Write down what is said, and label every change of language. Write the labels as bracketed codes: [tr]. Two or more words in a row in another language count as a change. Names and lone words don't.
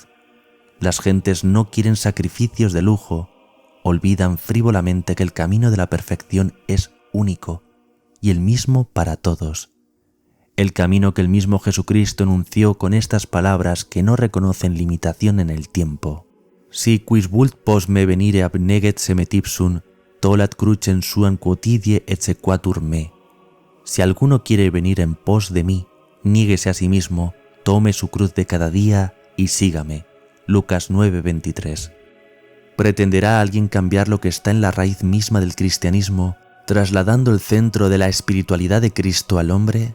[es] Las gentes no quieren sacrificios de lujo, olvidan frívolamente que el camino de la perfección es único y el mismo para todos. El camino que el mismo Jesucristo enunció con estas palabras que no reconocen limitación en el tiempo. [la] Si quis vult post me venire abneget se metipsum, tolat crucem suam quotidie exequatur me. [es] Si alguno quiere venir en pos de mí, niéguese a sí mismo, tome su cruz de cada día y sígame. Lucas 9:23. ¿Pretenderá alguien cambiar lo que está en la raíz misma del cristianismo, trasladando el centro de la espiritualidad de Cristo al hombre?